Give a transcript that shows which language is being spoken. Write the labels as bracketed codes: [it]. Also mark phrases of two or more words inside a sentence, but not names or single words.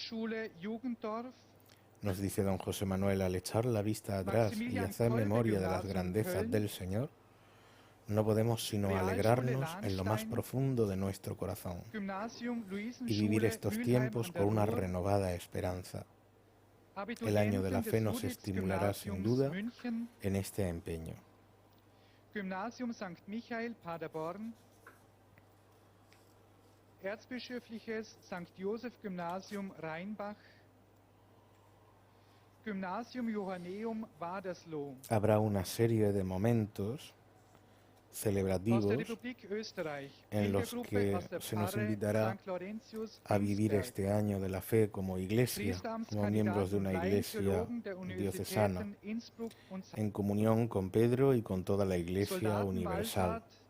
[es] Nos dice don José Manuel al echar la vista atrás y hacer memoria de las grandezas del Señor. No podemos sino alegrarnos en lo más profundo de nuestro corazón y vivir estos tiempos con una renovada esperanza. El año de la fe nos estimulará sin duda en este empeño. Gymnasium St. Michael Paderborn, Erzbischöfliches St. Joseph Gymnasium Rheinbach, Gymnasium Johanneum Wadersloh. Habrá una serie de momentos celebrativos en los que se nos invitará a vivir este año de la fe como iglesia, como miembros de una iglesia diocesana, en comunión con Pedro y con toda la iglesia universal.